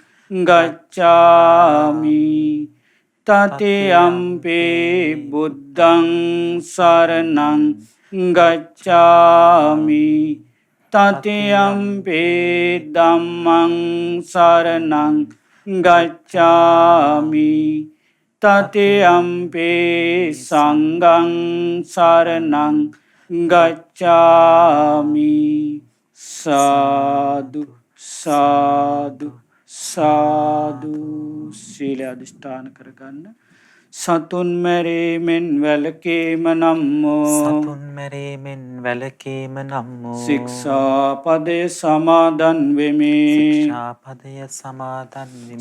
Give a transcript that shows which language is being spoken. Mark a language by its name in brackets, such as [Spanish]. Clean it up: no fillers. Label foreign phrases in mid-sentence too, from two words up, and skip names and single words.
[Pali] ගච්ඡාමි တ තියම්පි බුද්ධං සරණං ගච්ඡාමි တ තියම්පි ධම්මං සරණං ගච්ඡාමි တ තියම්පි සංඝං සරණං ගච්ඡාමි. [Sinhala] සාදු සාදු සාදු. සීල අධිෂ්ඨාන කරගන්න. සතුන් මැරීමෙන් වැළකීම නම් වූ සතුන් මැරීමෙන් වැළකීම නම් වූ ශික්ෂාපදය සමාදන් වෙමි. ශික්ෂාපදය සමාදන් වෙමි.